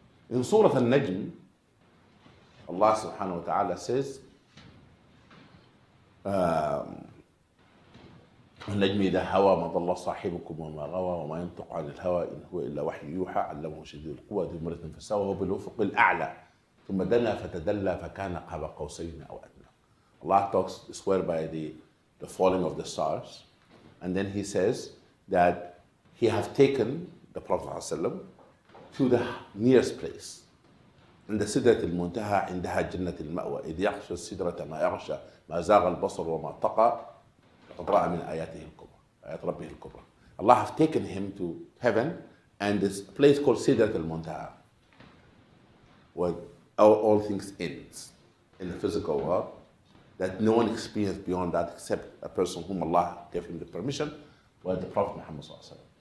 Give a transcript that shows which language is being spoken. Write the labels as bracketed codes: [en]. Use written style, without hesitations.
[en] In Surah Al-Najm, Allah subhanahu wa ta'ala says, [ar] النجم إذا هوى ما ضل صاحبكم وما غوى وما ينطق عن الهوى إن هو إلا وحي يوحى علمه شديد القوى ذو مرة فاستوى وهو بالأفق الأعلى ثم دنا فتدلى فكان قاب قوسين أو أدنى. [en] Allah talks, swear by the falling of the stars, and then He says that He have taken the Prophet ﷺ to the nearest place. [ar] عند سدرة المنتهى عندها جنة المأوى إذ يغشى السدرة ما يغشى ما زاغ البصر وما طغى لقد رأى من آياته الكبرى آيات ربه الكبرى. [en] Allah have taken him to heaven and this place called Sidrat al-Muntaha, where all things ends in the physical world, that no one experienced beyond that except a person whom Allah gave him the permission, was the Prophet Muhammad ﷺ.